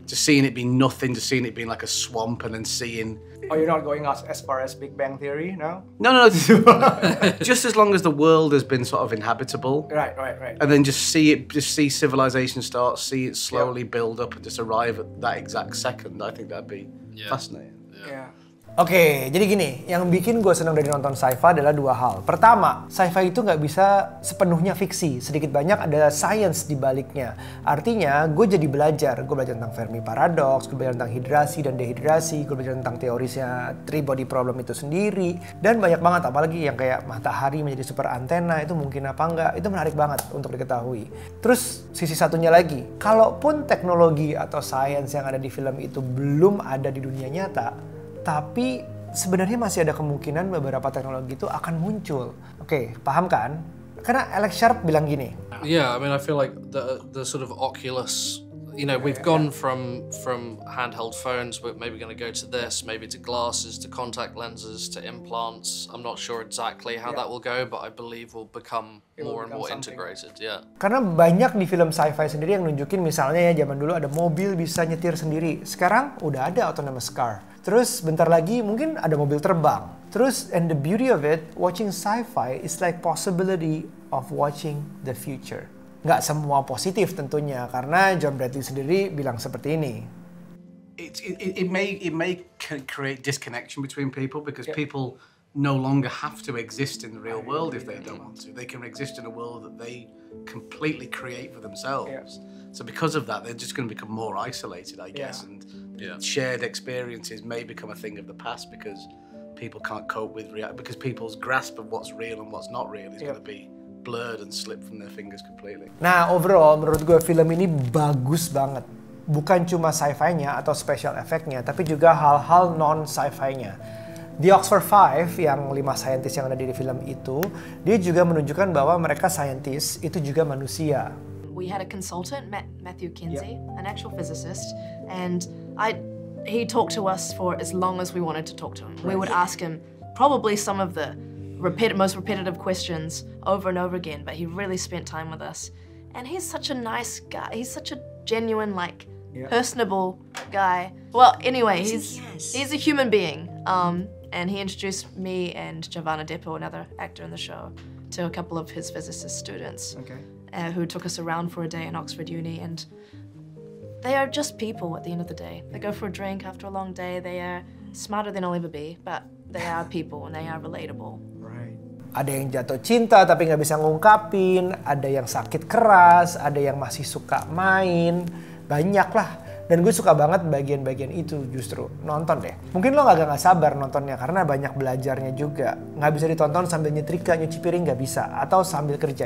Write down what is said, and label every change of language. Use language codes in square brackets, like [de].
[en] Just seeing it be nothing, just seeing it being like a swamp, and then seeing. Oh, you're not going as far as Big Bang Theory, no? No. Just as long as the world has been sort of inhabitable. Right. And then just see civilization start, see it slowly build up and just arrive at that exact second. I think that'd be fascinating. Yeah. [id] Oke, jadi gini, yang bikin gue senang dari nonton sci-fi adalah dua hal. Pertama, sci-fi itu nggak bisa sepenuhnya fiksi. Sedikit banyak ada science di baliknya. Artinya, gue jadi belajar. Gue belajar tentang Fermi Paradox, gue belajar tentang hidrasi dan dehidrasi, gue belajar tentang teorisnya three body problem itu sendiri. Dan banyak banget, apalagi yang kayak matahari menjadi super antena, itu mungkin apa enggak. Itu menarik banget untuk diketahui. Terus, sisi satunya lagi, kalaupun teknologi atau science yang ada di film itu belum ada di dunia nyata, tapi sebenarnya masih ada kemungkinan beberapa teknologi itu akan muncul. Oke, paham kan? Karena Alex Sharp bilang gini. [en] Yeah, I mean, I feel like the sort of Oculus, you know, we've gone from handheld phones, we're maybe going to go to this, maybe to glasses, to contact lenses, to implants. I'm not sure exactly how that will go, but I believe will become more and more integrated. Yeah. [id] Karena banyak di film sci-fi sendiri yang nunjukin misalnya ya zaman dulu ada mobil bisa nyetir sendiri. Sekarang udah ada autonomous car. Terus bentar lagi mungkin ada mobil terbang. [en] Terus, and the beauty of it, watching sci-fi is like possibility of watching the future. [id] Nggak semua positif tentunya, karena John Bradley sendiri bilang seperti ini. [en] It may create disconnection between people because people no longer have to exist in the real world if they don't want to. They can exist in a world that they completely create for themselves. So because of that, they're just going to become more isolated, I guess, and shared experiences may become a thing of the past because people can't cope with because people's grasp of what's real and what's not real is going to be blurred and slip from their fingers completely. [id] Nah, overall menurut gue film ini bagus banget. Bukan cuma sci-fi-nya atau special effect-nya, tapi juga hal-hal non-sci-fi-nya. The Oxford Five, yang 5 saintis yang ada di film itu, dia juga menunjukkan bahwa mereka saintis itu juga manusia. [en] We had a consultant, Matthew Kinsey, an actual physicist, and he talked to us for as long as we wanted to talk to him. We would ask him probably some of the most repetitive questions over and over again, but he really spent time with us. And he's such a nice guy. He's such a genuine, like, personable guy. Well, anyway, he's a human being. And he introduced me and Giovanna Depo, another actor in the show, to a couple of his physicist students who took us around for a day in Oxford Uni. And they are just people at the end of the day. They go for a drink after a long day. They are smarter than I'll ever be, but they are people and they are relatable. Right. [id] Ada yang jatuh cinta tapi nggak bisa ngungkapin, ada yang sakit keras, ada yang masih suka main, banyak lah. Dan gue suka banget bagian-bagian itu justru. Nonton deh. Mungkin lo agak gak sabar nontonnya karena banyak belajarnya juga. Nggak bisa ditonton sambil nyetrika, nyuci piring nggak bisa. Atau sambil kerja.